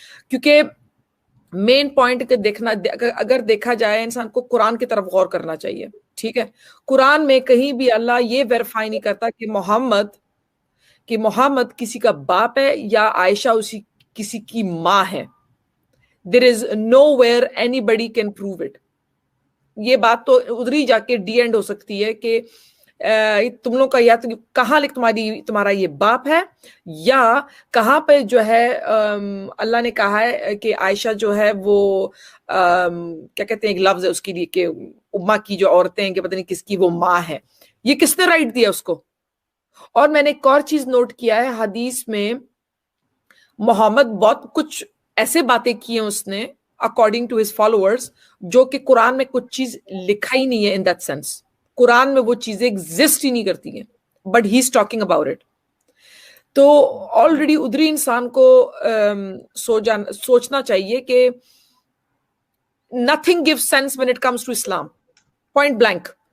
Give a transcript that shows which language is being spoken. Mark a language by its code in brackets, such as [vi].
[ur] کیونکہ main point دیکھنا، اگر دیکھا جائے انسان کو قرآن کی طرف غور کرنا چاہیے. ٹھیک ہے، قرآن میں کہیں بھی اللہ یہ ویریفائی نہیں کرتا کہ محمد کسی کا باپ ہے یا عائشہ کسی کی ماں ہے. [en] There is nowhere anybody can prove it. [ur] یہ بات تو ادھر ہی جا کے ڈی اینڈ ہو سکتی ہے کہ تم لوگ کا یا تو کہاں تمہارا یہ باپ ہے، یا کہاں پہ جو ہے اللہ نے کہا ہے کہ عائشہ جو ہے وہ کیا کہتے ہیں ایک لفظ ہے اس کے لیے کہ امہ کی جو عورتیں ہیں کہ پتہ نہیں کس کی وہ ماں ہے. یہ کس نے رائٹ دیا اس کو؟ اور میں نے ایک اور چیز نوٹ کیا ہے، حدیث میں محمد بہت کچھ ایسے باتیں کی ہیں اس نے [en] according to his followers [ur] جو کہ قرآن میں کچھ چیز لکھا ہی نہیں ہے. [en] in that sense [ur] قرآن میں وہ چیزیں ایگزسٹ ہی نہیں کرتی ہیں، [en] But he is talking about it. [ur] تو آلریڈی ادھری انسان کو سوچنا چاہیے کہ [en] nothing gives sense when it comes to Islam, point blank.